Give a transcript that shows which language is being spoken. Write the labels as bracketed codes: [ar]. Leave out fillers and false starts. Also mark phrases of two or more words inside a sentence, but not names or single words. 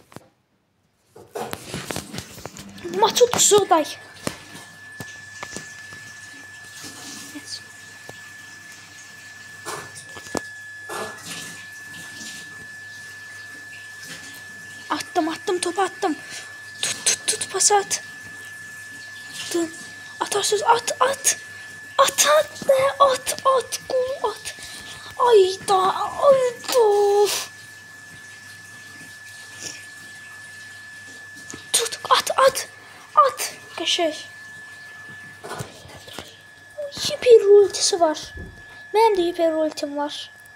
[az] Maçı tutsuq day. Attım, topu attım. Tut, pas at. Atarsız, at. At, gol at. Ayda. Tut, at. Qəşəng. Hiper ultisi var. Mənim də hiper ultim var.